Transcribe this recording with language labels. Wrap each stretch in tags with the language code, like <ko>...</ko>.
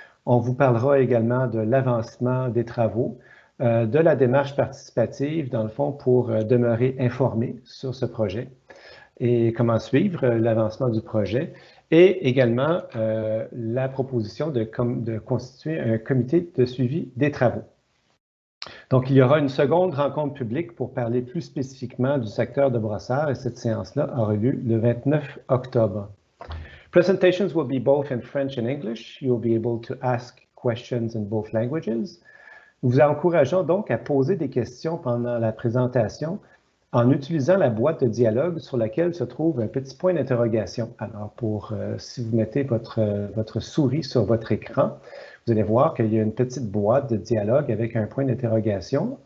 <fr>On vous parlera également de l'avancement des travaux, de la démarche participative, dans le fond, pour demeurer informé sur ce projet et comment suivre l'avancement du projet, et également la proposition de constituer un comité de suivi des travaux. Donc, il y aura une seconde rencontre publique pour parler plus spécifiquement du secteur de Brossard, et cette séance-là aura lieu le 29 octobre.</fr> <en>Presentations will be both in French and English. You'll be able to ask questions in both languages.</en> <fr>Nous vous encourageons donc à poser des questions pendant la présentation en utilisant la boîte de dialogue sur laquelle se trouve un petit point d'interrogation. Alors, si vous mettez votre souris sur votre écran, vous allez voir qu'il y a une petite boîte de dialogue avec un point d'interrogation.</fr>